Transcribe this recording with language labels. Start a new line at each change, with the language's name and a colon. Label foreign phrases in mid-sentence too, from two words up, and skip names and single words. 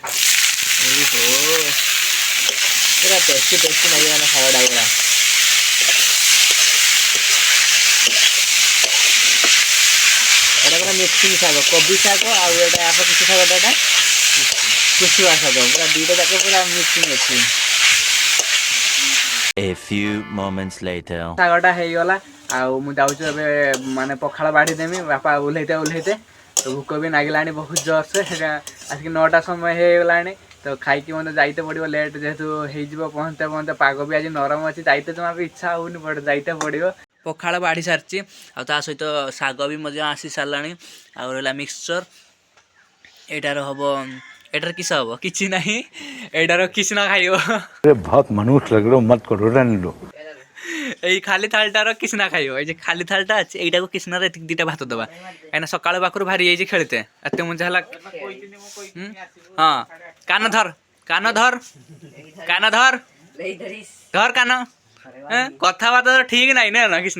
Odia: ପୁରା
English: tasty tasty
Odia: ଲାଗିବ ନା ଖାଇବାଟା ପୁରା। ଏଇଟା ପୁରା ମିକ୍ସିଂ ଶାଗ, କୋବି ଶାଗ ଆଉ ଏଇଟା କିଛି ଶାଗଟା ଏଇଟା କୁଶୁଆ ଶାଗ, ପୁରା ଦୁଇଟା ଯାକ ପୁରା ମିକ୍ସିଂ ଅଛି।
English: A few moments later.
Odia: ଶାଗଟା ହେଇଗଲା ଆଉ ମୁଁ ଯାଉଛି ଏବେ ମାନେ ପଖାଳ ବାଢ଼ି ଦେମି। ବାପା ଓହ୍ଲେଇତେ ତ ଭୋକ ବି ଲାଗିଲାଣି ବହୁତ ଜୋରସେ। ସେଇଟା ଆସିକି 9ଟା ସମୟ ହେଇଗଲାଣି ତ ଖାଇକି ମୋତେ ଯାଇତେ ପଡ଼ିବ। ଲେଟ୍ ଯେହେତୁ ହେଇଯିବ ପହଞ୍ଚତେ ପହଞ୍ଚତେ। ପାଗ ବି ଆଜି ନରମ ଅଛି, ଯାଇତେ ଜମା ବି ଇଚ୍ଛା ହେଉନି ବଟ୍ ଯାଇତେ ପଡ଼ିବ। ପଖାଳ ବାଢ଼ି ସାରିଛି ଆଉ ତା ସହିତ ଶାଗ ବି ମଧ୍ୟ ଆସି ସାରିଲାଣି। ଆଉ ରହିଲା ମିକ୍ସଚର। ଏଇଟାର ହବ, ଏଟାର କିସ ହବ କିଛି ନାହିଁ। ଏଇଟାର କିଛି ନ ଖାଇବ।
Hindi: अरे बहुत मनुष्य लग रहे हो, मत करो, रहने दो।
Odia: ଏଇ ଖାଲି ଥାଳିଟାର କିସ୍ନା ଖାଇବ। ଏଇ ଯେ ଖାଲି ଥାଳିଟା ଅଛି ଏଇଟାକୁ କିସ୍ନାର ଏତିକି ଦିଟା ଭାତ ଦେବା, କାହିଁକିନା ସକାଳ ପାଖରୁ ଭାରି ଯାଇଛି ଖେଳିତେ। ଏତେ ମୁଞ୍ଜା ହେଲା। ହଁ କାନ ଧର, କାନ ଧର, କାନ ଧର, ଧର କାନ। କଥାବାର୍ତ୍ତା ଠିକ ନାହିଁ ନା କିସ୍ନା।